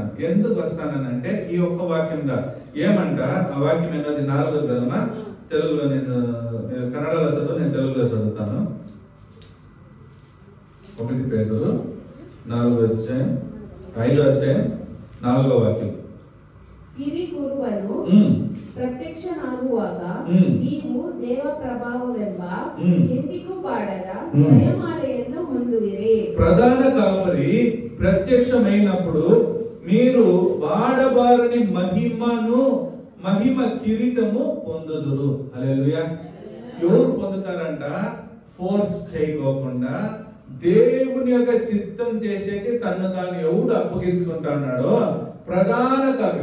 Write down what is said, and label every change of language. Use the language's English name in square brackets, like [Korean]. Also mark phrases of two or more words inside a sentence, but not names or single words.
[Telugu] ఎందుకు వస్తానంటే ఈ ఒక్క వాక్యం దా. ఏమంట ఆ వాక్యం ఏమది? 4వ కదమ్మా, తెలుగులో నేను కన్నడలో చదువు, నేను తెలుగులో చదువుతాను. 1 పేతురు 4వ అధ్యాయం 5వ అధ్యాయం 4వ వాక్యం. [Kannada] ಹಿರಿಕುರುಬನು ಪ್ರತ್ಯಕ್ಷನಾಗುವಾಗ ನೀವು ದೇವ ಪ್ರಭಾವವೆಂಬ ಎಂದಿಗೂ ಬಾಡದ ಜಯಮಾಲೆಯನ್ನು ಹೊಂದುವಿರಿ. [Telugu] ప్రధాన కాపరి ప్రత్యక్షమైనప్పుడు మీరు వాడబారని మహిమ కిరీటము పొందుదురు. హల్లెలూయా. ఎవరు పొందుతారంట? ఫోర్స్ చేయకోకుండా దేవుని యొక్క చిత్తం చేసేకి తను తాను ఎవడు అప్పగించుకుంటున్నాడో ప్రధాన కాపరి.